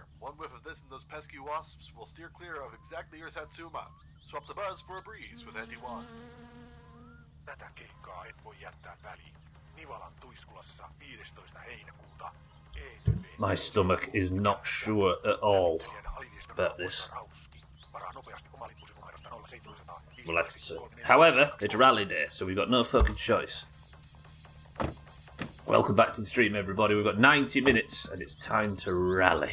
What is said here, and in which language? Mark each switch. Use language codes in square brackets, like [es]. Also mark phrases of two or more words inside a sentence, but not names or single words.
[en] One whiff of this and those pesky wasps will steer clear of exactly your Satsuma. Swap the buzz for a breeze with anti-wasp. [fi] Tätä keikkaa et voi jättää väliin. Nivalan Tuiskulassa 15. heinäkuuta. [en] My stomach is not sure at all about this. We'll have to see. However, it's rally day, so we've got no fucking choice. Welcome back to the stream, everybody. We've got 90 minutes and it's time to rally.